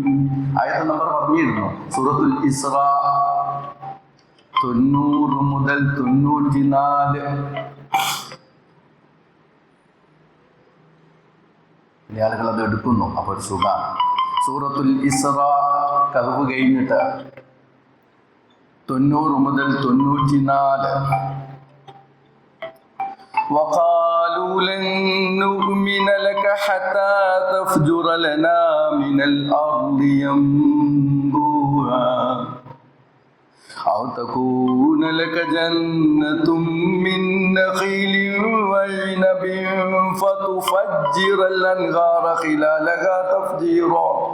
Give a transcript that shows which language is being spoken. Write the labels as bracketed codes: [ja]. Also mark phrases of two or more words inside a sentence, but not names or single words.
[ml] ആയത്ത് നമ്പർ പറഞ്ഞിരുന്നു. സൂറത്തുൽ ഇസ്രാ 90 മുതൽ 94. ചില ആളുകൾ അത് എടുക്കുന്നു. അപ്പോൾ ഒരു സുഖമാണ്. സൂറത്തുൽ ഇസ്റാ കഹ്ഫ് കഴിഞ്ഞിട്ട് 90 മുതൽ 94 [ar] وقالوا لن نؤمن لك حتى تفجر لنا من الأرض ينبوعا أو تكون لك جنة من نخيل وعنب فتفجر الأنهار خلالها تفجيرا